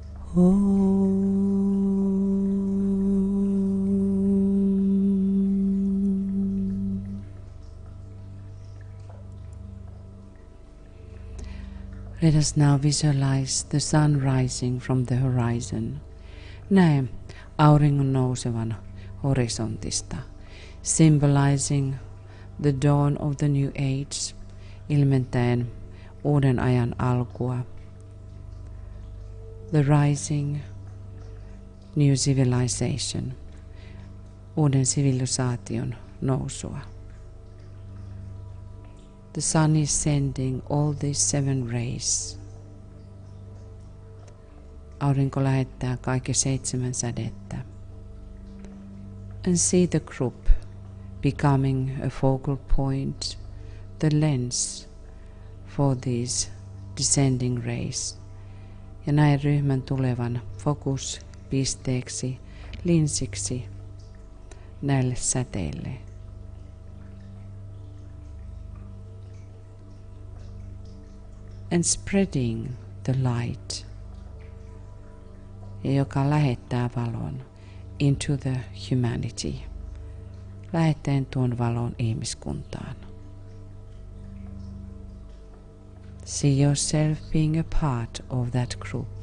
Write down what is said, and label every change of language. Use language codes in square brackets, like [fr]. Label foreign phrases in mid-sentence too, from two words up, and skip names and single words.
[en] Let us now visualize the sun rising from the horizon. [fi] Näe auringon nousevan horisontista, [en] symbolizing the dawn of the new age, [fi] ilmentäen uuden ajan alkua. [en] The rising new civilization, [fi] uuden sivilisaation nousua. [en] The sun is sending all these 7 rays. [fi] Aurinko lähettää kaikki 7 sädettä. [en] And see the group becoming a focal point, the lens for these descending rays. [fi] Ja näin ryhmän tulevan fokuspisteeksi, linsiksi näille säteille. [en] And spreading the light, [fi] joka lähettää valon [en] into the humanity, [fi] lähettäen tuon valon ihmiskuntaan. [en] See yourself being a part of that group.